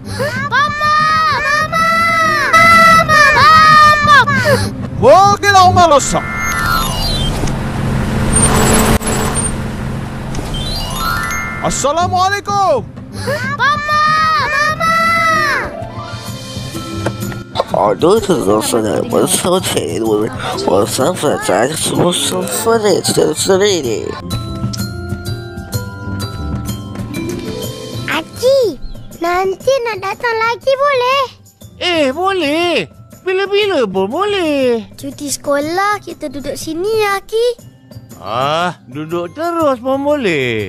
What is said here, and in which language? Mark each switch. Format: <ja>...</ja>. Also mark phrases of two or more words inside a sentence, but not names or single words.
<ms>Mama! Mama! Mama! Okeylah Omar rosak. Assalamualaikum. Mama! Mama!</ms> <zh>好多这种说的，我收钱，我身份证什么身份的之类的。</zh> <ms>Haji, nanti nak datang lagi boleh? Boleh. Bila-bila pun boleh. Cuti sekolah kita duduk sini ya, Aki. Duduk terus pun boleh.</ms>